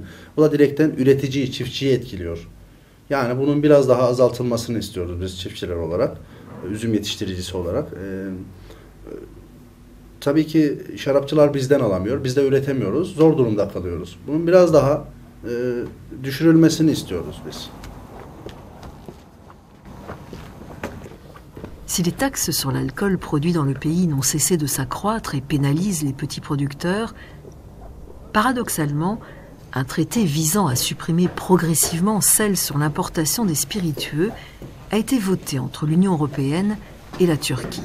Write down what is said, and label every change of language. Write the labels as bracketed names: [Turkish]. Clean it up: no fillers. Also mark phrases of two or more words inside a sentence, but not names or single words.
[Turkish] Bu da direkten üreticiyi, çiftçiyi etkiliyor. Yani bunun biraz daha azaltılmasını istiyoruz biz çiftçiler olarak, üzüm yetiştiricisi olarak. Tabii ki şarapçılar bizden alamıyor, biz de üretemiyoruz, zor durumda kalıyoruz. Bunun biraz daha düşürülmesini istiyoruz biz. [French] Si les taxes sur l'alcool produit dans le pays n'ont cessé de s'accroître et pénalisent les petits producteurs, paradoxalement, un traité visant à supprimer progressivement celles sur l'importation des spiritueux a été voté entre l'Union européenne et la Turquie.